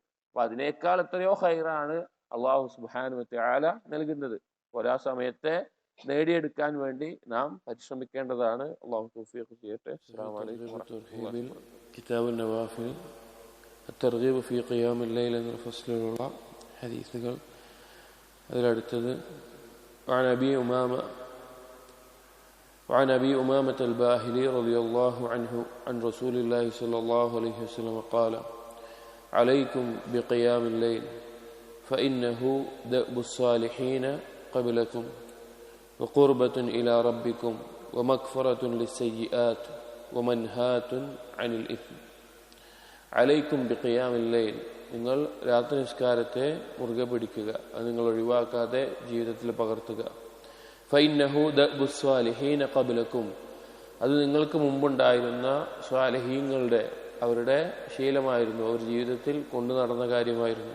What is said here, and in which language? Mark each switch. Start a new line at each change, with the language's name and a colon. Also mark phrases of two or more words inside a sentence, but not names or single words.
Malayalam: അപ്പൊ അതിനേക്കാൾ എത്രയോ ഖൈറാണ്
Arabic: الله سبحانه وتعالى
Malayalam: നൽകുന്നത്. ഒരാ സമയത്തെ നേടിയെടുക്കാൻ വേണ്ടി നാം പരിശ്രമിക്കേണ്ടതാണ്. അള്ളാഹു തൗഫീഖ് ചെയ്യട്ടെ.
Arabic: السلام عليكم ورحمة الله.
Malayalam: കിതാബുൻ നവാഫിൽ അത്തർഗീബ് ഫീ ഖിയാമിൽ ലൈൽ എന്ന ഫസ്ലിലുള്ള ഹദീസുകൾ.
Arabic: അതിലടുത്തത് وعن أبي أمامة الباهلي رضي الله عنه عن رسول الله صلى الله عليه وسلم قال عليكم بقيام الليل فإنه دأب الصالحين قبلكم وقربة إلى ربكم ومغفرة للسيئات ومنهاة عن الإثم. عليكم بقيام الليل,
Malayalam: നിങ്ങൾ രാത്രി നിസ്കാരത്തെ മുറുകെ പിടിക്കുക, അത് നിങ്ങൾ ഒഴിവാക്കാതെ ജീവിതത്തിൽ പകർത്തുക.
Arabic: فإنه دأب صالحين قبلكم,
Malayalam: അത് നിങ്ങൾക്ക് മുമ്പുണ്ടായിരുന്ന സ്വാലിഹീങ്ങളുടെ അവരുടെ ശീലമായിരുന്നു, അവർ ജീവിതത്തിൽ കൊണ്ടു നടന്ന കാര്യമായിരുന്നു.